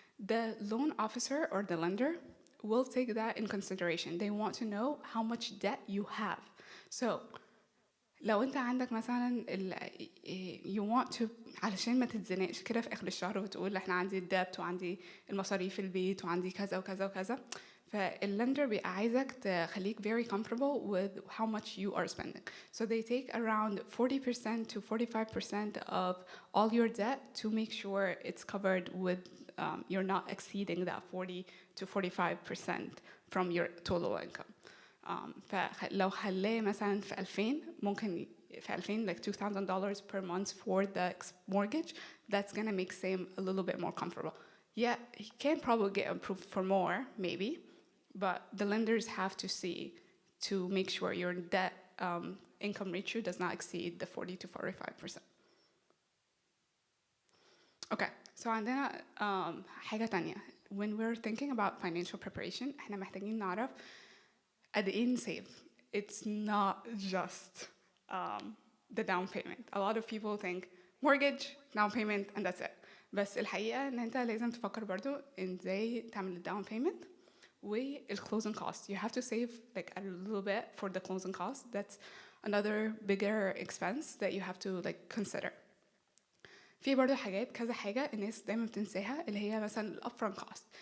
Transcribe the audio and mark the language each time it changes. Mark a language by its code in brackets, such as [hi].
[en] The loan officer or the lender will take that in consideration. They want to know how much debt you have. [ar] So لو انت عندك مثلا [en] you want to [ar] علشان ما تتزنقش كده في اخر الشهر وتقول احنا عندي الدبت وعندي المصاريف في البيت وعندي كذا وكذا وكذا، فاللندر بيبقى عايزك تخليك [en] very comfortable with how much you are spending. So they take around 40% to 45% of all your debt to make sure it's covered with you're not exceeding that 40 to 45% from your total income. [ar] فلو خلاه مثلا في 2000 [en] ممكن في 2000 like $2,000 per month for the mortgage, that's gonna make Sam a little bit more comfortable. Yeah, he can probably get approved for more, maybe, but the lenders have to see to make sure your debt income ratio does not exceed the 40 to 45%. Okay, so [ar] عندنا حاجة تانية. [en] When we're thinking about financial preparation, [ar] احنا محتاجين نعرف قد ايه نسيف. [en] It's not just the down payment. A lot of people think mortgage, down payment, and that's it. [ar] بس الحقيقة ان انت لازم تفكر برضو ازاي تعمل down payment closing cost. [en] You have to save like a little bit for the closing cost. That's another bigger expense that you have to like consider. [ar] في برضو حاجات كذا حاجة الناس دايما بتنساها اللي هي مثلا upfront cost.